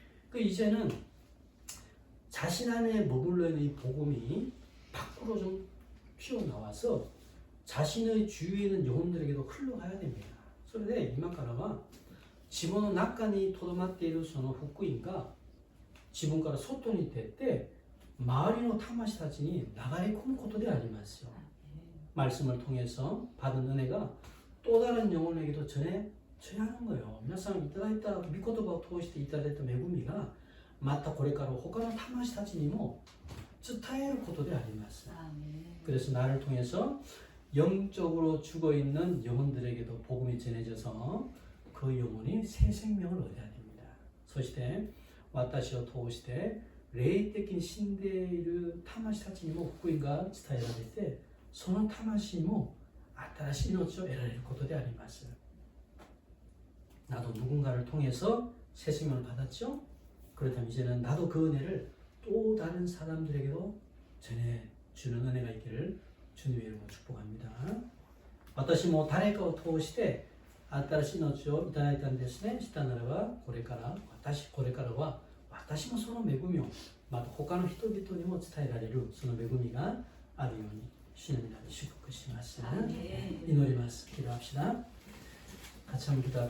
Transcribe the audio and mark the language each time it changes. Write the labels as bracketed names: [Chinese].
[Korean] 그 이제는 자신 안에 머물러 있는 이 복음이 밖으로 좀 튀어나와서 자신의 주위에 있는 영혼들에게도 흘러가야 됩니다. [Japanese] それで今からは自分の中にとどまっているその福音が自分から外に出て周りの魂たちに流れ込むことでありますよ. [Korean] 말씀을 통해서 받은 은혜가 또 다른 영혼에게도 전해져야 하는 거예요. [Japanese] 皆さんいただいた御言葉を通していただいた恵みがまたこれから他の魂たちにも伝えることであります. [Korean] 그래서 나를 통해서 영적으로 죽어있는 영혼들에게도 복음이 전해져서 그 영혼이 새 생명을 얻어야 됩니다. [Japanese] そして私を通して霊的死んでいる魂たちにも福音が伝えられてその魂も新しい命を得られることであります. [Korean] 나도 누군가를 통해서 새 생명을 받았죠? 그렇다면 이제는 나도 그 은혜를 또 다른 사람들에게도 전해주는 은혜가 있기를 주님의 이름으로 축복합니다. [Japanese] 私も誰かを通して新しい命をいただいたんですね。したならばこれからは私もその恵みをまた他の人々にも伝えられるその恵みがあるように主の皆に祝福します。祈ります。 [Korean] 기도합시다. 같이 한번 기도할까요?